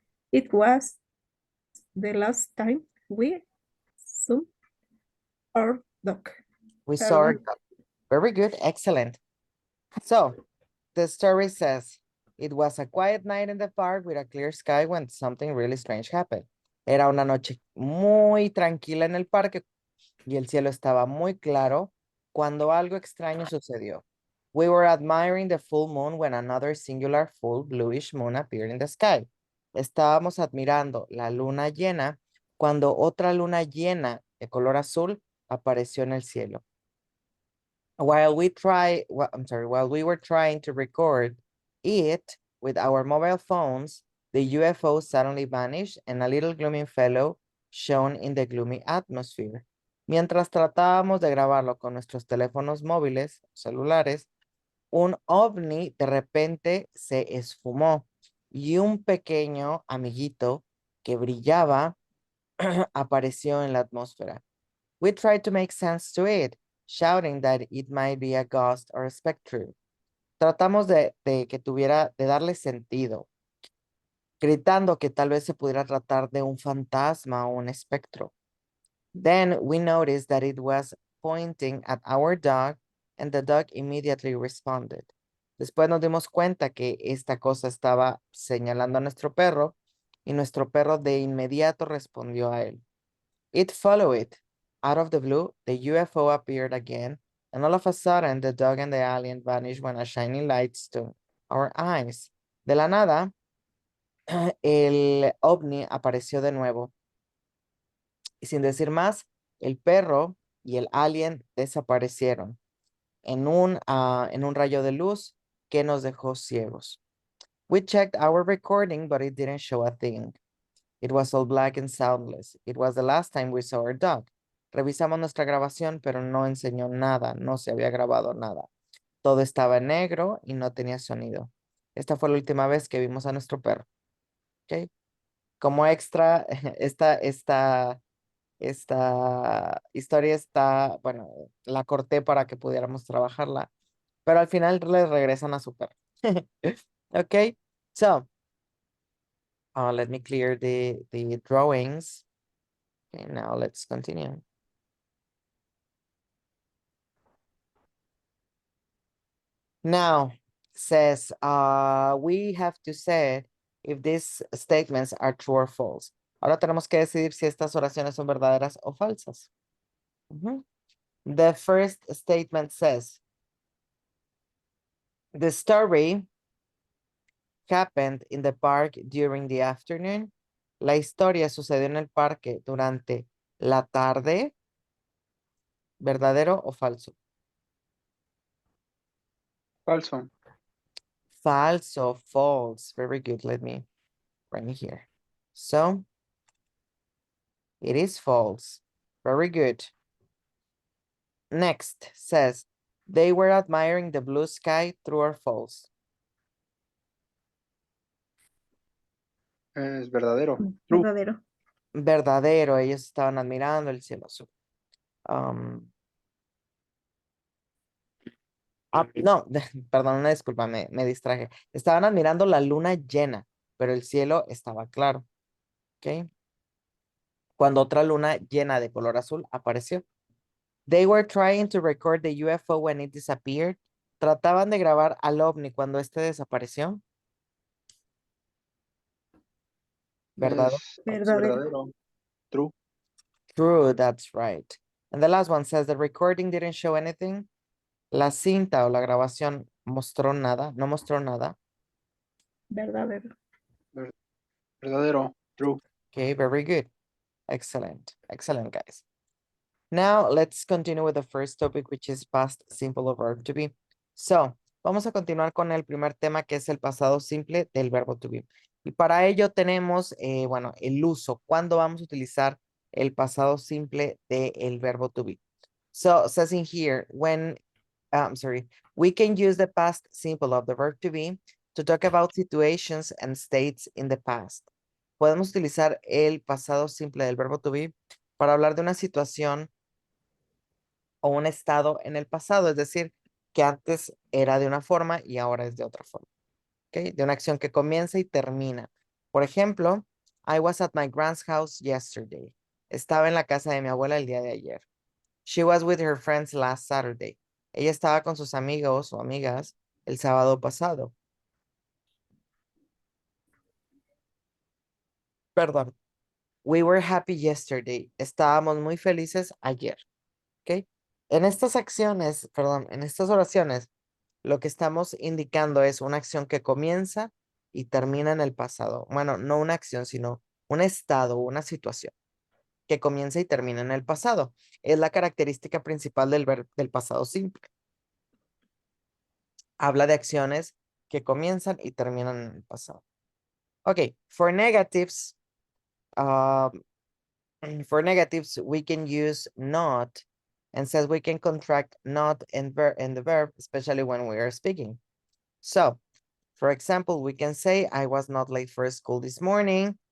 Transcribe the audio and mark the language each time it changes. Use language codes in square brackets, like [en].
[en] It was the last time we saw our dog. We saw Pardon. it. Very good, excellent. So, the story says, it was a quiet night in the park with a clear sky when something really strange happened. [es] Era una noche muy tranquila en el parque y el cielo estaba muy claro cuando algo extraño sucedió. [en] We were admiring the full moon when another singular full bluish moon appeared in the sky. [es] Estábamos admirando la luna llena cuando otra luna llena de color azul apareció en el cielo. [en] While we were trying to record it with our mobile phones, the UFO suddenly vanished and a little gloomy fellow shone in the gloomy atmosphere. [es] Mientras tratábamos de grabarlo con nuestros teléfonos móviles, celulares, un ovni de repente se esfumó y un pequeño amiguito que brillaba apareció en la atmósfera. [en] We tried to make sense to it, shouting that it might be a ghost or a spectre. [es] Tratamos de darle sentido, gritando que tal vez se pudiera tratar de un fantasma o un espectro. [en] Then we noticed that it was pointing at our dog and the dog immediately responded. [es] Después nos dimos cuenta que esta cosa estaba señalando a nuestro perro y nuestro perro de inmediato respondió a él. [en] It followed it. Out of the blue, the UFO appeared again, and all of a sudden, the dog and the alien vanished when a shining light stung our eyes. [es] De la nada, el ovni apareció de nuevo. Y sin decir más, el perro y el alien desaparecieron en un rayo de luz que nos dejó ciegos. [en] We checked our recording, but it didn't show a thing. It was all black and soundless. It was the last time we saw our dog. [es] Revisamos nuestra grabación, pero no enseñó nada, no se había grabado nada. Todo estaba en negro y no tenía sonido. Esta fue la última vez que vimos a nuestro perro. ¿Ok? Como extra, esta historia está, bueno, la corté para que pudiéramos trabajarla, pero al final le regresan a su perro. [en] Ok, so, let me clear the drawings. Okay, now let's continue. Now, says, we have to say if these statements are true or false. [es] Ahora tenemos que decidir si estas oraciones son verdaderas o falsas. [en] The first statement says, the story happened in the park during the afternoon. [es] La historia sucedió en el parque durante la tarde. ¿Verdadero o falso? Falso. Falso, [en] false. Very good. Let me write here. So, it is false. Very good. Next says, they were admiring the blue sky, true or false? [es] Es verdadero. [en] True. [es] Verdadero. Verdadero, ellos estaban admirando el cielo azul. No, perdón, una disculpa, me distraje. Estaban admirando la luna llena, pero el cielo estaba claro. ¿Ok? Cuando otra luna llena de color azul apareció. [en] They were trying to record the UFO when it disappeared. [es] Trataban de grabar al ovni cuando este desapareció. ¿Verdad? Es Verdadero. verdadero. [en] True. True, that's right. And the last one says the recording didn't show anything. [es] La cinta o la grabación mostró nada, no mostró nada. Verdadero. Verdadero. [en] True. Okay, very good. Excellent. Excellent, guys. Now, let's continue with the first topic, which is past simple of verb to be. [es] So, vamos a continuar con el primer tema, que es el pasado simple del verbo to be. Y para ello tenemos, bueno, el uso. ¿Cuándo vamos a utilizar el pasado simple del verbo to be? [en] So, it says in here, we can use the past simple of the verb to be to talk about situations and states in the past. [es] Podemos utilizar el pasado simple del verbo to be para hablar de una situación o un estado en el pasado, es decir, que antes era de una forma y ahora es de otra forma. ¿Ok? De una acción que comienza y termina. Por ejemplo, [en] I was at my grand's house yesterday. [es] Estaba en la casa de mi abuela el día de ayer. [en] She was with her friends last Saturday. [es] Ella estaba con sus amigos o amigas el sábado pasado. Perdón. [en] We were happy yesterday. [es] Estábamos muy felices ayer. ¿Ok? En estas acciones, perdón, en estas oraciones, lo que estamos indicando es una acción que comienza y termina en el pasado. Bueno, no una acción, sino un estado, una situación que comienza y termina en el pasado. Es la característica principal del pasado simple. Habla de acciones que comienzan y terminan en el pasado. [en] Okay, for negatives, we can use not, and says we can contract not in the verb, especially when we are speaking. So, for example, we can say, I was not late for school this morning.